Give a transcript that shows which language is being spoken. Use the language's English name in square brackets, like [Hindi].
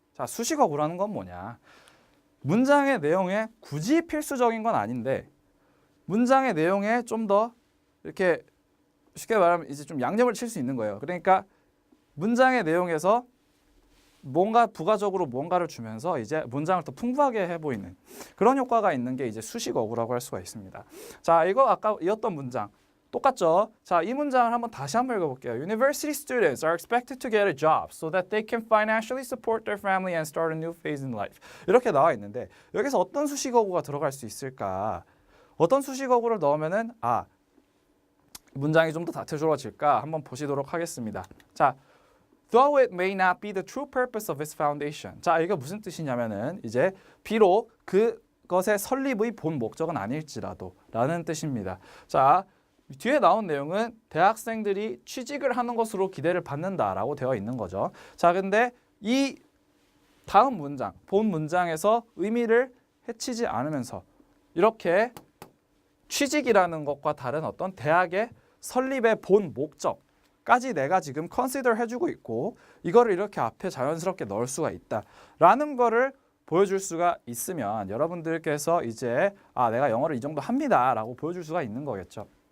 [Korean] 자, 수식어구라는 건 뭐냐? 문장의 내용에 굳이 필수적인 건 아닌데 문장의 내용에 좀 더 이렇게 쉽게 말하면 이제 좀 양념을 칠 수 있는 거예요. 그러니까 문장의 내용에서 뭔가 부가적으로 뭔가를 주면서 이제 문장을 더 풍부하게 해 보이는 그런 효과가 있는 게 이제 수식어구라고 할 수가 있습니다. 자, 이거 아까 이었던 문장 똑같죠? 자, 이 문장을 다시 한번 읽어볼게요. [English] University students are expected to get a job so that they can financially support their family and start a new phase in life. [Korean] 이렇게 나와 있는데 여기서 어떤 수식어구가 들어갈 수 있을까? 어떤 수식어구를 넣으면은 문장이 좀 더 다채로워질까? 한번 보시도록 하겠습니다. [English] 자, though it may not be the true purpose of its foundation. [Korean] 자, 이게 무슨 뜻이냐면은 이제 비록 그것의 설립의 본 목적은 아닐지라도 라는 뜻입니다. 자, 뒤에 나온 내용은 대학생들이 취직을 하는 것으로 기대를 받는다라고 되어 있는 거죠. 자, 근데 이 다음 문장, 본 문장에서 의미를 해치지 않으면서 이렇게 취직이라는 것과 다른 어떤 대학의 설립의 본 목적까지 내가 지금 consider 해주고 있고 이거를 이렇게 앞에 자연스럽게 넣을 수가 있다라는 거를 보여줄 수가 있으면 여러분들께서 이제 내가 영어를 이 정도 합니다라고 보여줄 수가 있는 거겠죠.